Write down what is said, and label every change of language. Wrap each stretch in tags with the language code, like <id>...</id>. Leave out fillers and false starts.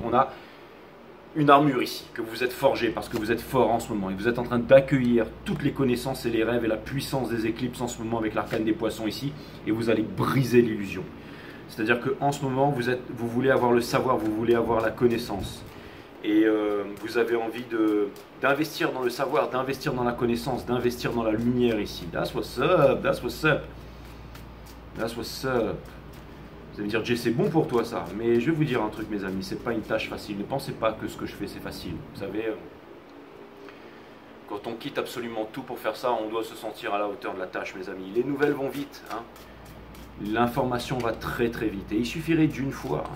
<fr>On a une armure ici, que vous êtes forgé parce que vous êtes fort en ce moment et vous êtes en train d'accueillir toutes les connaissances et les rêves et la puissance des éclipses en ce moment avec l'arcane des poissons ici et vous allez briser l'illusion. C'est-à-dire qu'en ce moment, vous voulez avoir le savoir, vous voulez avoir la connaissance et vous avez envie d'investir dans le savoir, d'investir dans la connaissance, d'investir dans la lumière ici.</fr> <en>That's what's up, that's what's up, that's what's up.</en> <fr>Vous allez me dire, Jay, c'est bon pour toi ça. Mais je vais vous dire un truc, mes amis, c'est pas une tâche facile. Ne pensez pas que ce que je fais, c'est facile. Vous savez, quand on quitte absolument tout pour faire ça, on doit se sentir à la hauteur de la tâche, mes amis. Les nouvelles vont vite, hein. L'information va très très vite. Et il suffirait d'une fois.</fr>